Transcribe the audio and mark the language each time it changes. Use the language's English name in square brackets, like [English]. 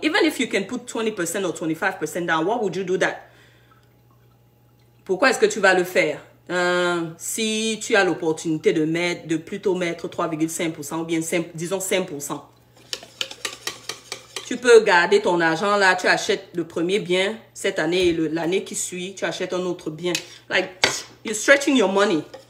[English] Even if you can put 20% or 25% down, what would you do that? [French] Pourquoi est-ce que tu vas le faire? Si tu as l'opportunité de plutôt mettre 3,5% ou bien disons 5%. Tu peux garder ton argent là, tu achètes le premier bien cette année et l'année qui suit, tu achètes un autre bien. [English] Like, you're stretching your money.